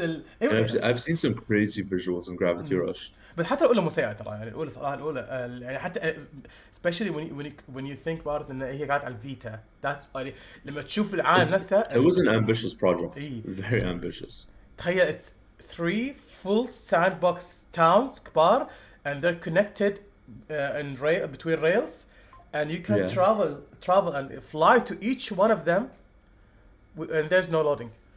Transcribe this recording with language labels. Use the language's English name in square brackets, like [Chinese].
[English] I've seen some crazy visuals in Gravity Rush. [Arabic] بس حتى الأولى مسيئة ترى يعني الأولى صراحة الأولى يعني حتى especially when you think about it إن هي قاعدة على الفيتا. That's يعني لما تشوف العالم نفسه. [English] It was an ambitious project. Very ambitious. تخيل it's 3 full sandbox towns كبار and they're connected in between rails and you can travel and fly to each one of them and there's no loading.